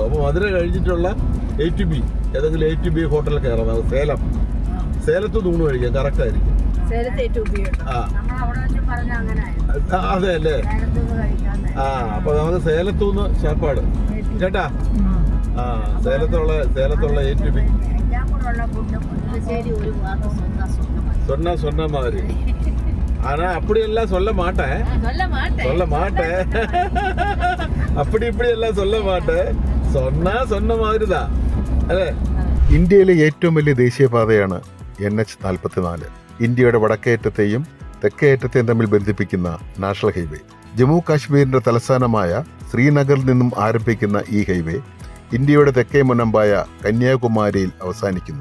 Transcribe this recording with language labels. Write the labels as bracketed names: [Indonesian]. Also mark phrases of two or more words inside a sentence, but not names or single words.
[Malayalam] അപ്പോൾ മധുര കഴിഞ്ഞിട്ടുള്ള ATB ഏതെങ്കിലും ATB ഹോട്ടലിൽ കയറാം. സേലത്ത് ഊണ് കഴിക്കാം. കറക്റ്റ് ആയിരിക്കും. അതെ അല്ലേ? അപ്പൊ നമുക്ക് സേലത്തൂന്ന് ശാപ്പാട് ചേട്ടാ. [Tamil] സേലത്തുള്ള ATB சொன்ன மாதிரி. ஆனா அப்படி எல்லாம் சொல்ல மாட்டேன். அப்படி இப்படி எல்லாம் சொல்ல மாட்டேன். சொன்ன மாதிரிதான் അല്ലേ? [Malayalam] ഇന്ത്യയിലെ ഏറ്റവും വലിയ ദേശീയപാതയാണ് NH 44. ഇന്ത്യയുടെ വടക്കേയറ്റത്തെയും തെക്കേയറ്റത്തെയും തമ്മിൽ ബന്ധിപ്പിക്കുന്ന നാഷണൽ ഹൈവേ. ജമ്മു കാശ്മീരിന്റെ തലസ്ഥാനമായ ശ്രീനഗറിൽ നിന്നും ആരംഭിക്കുന്ന ഈ ഹൈവേ ഇന്ത്യയുടെ തെക്കേ മുനമ്പായ കന്യാകുമാരിയിൽ അവസാനിക്കുന്നു.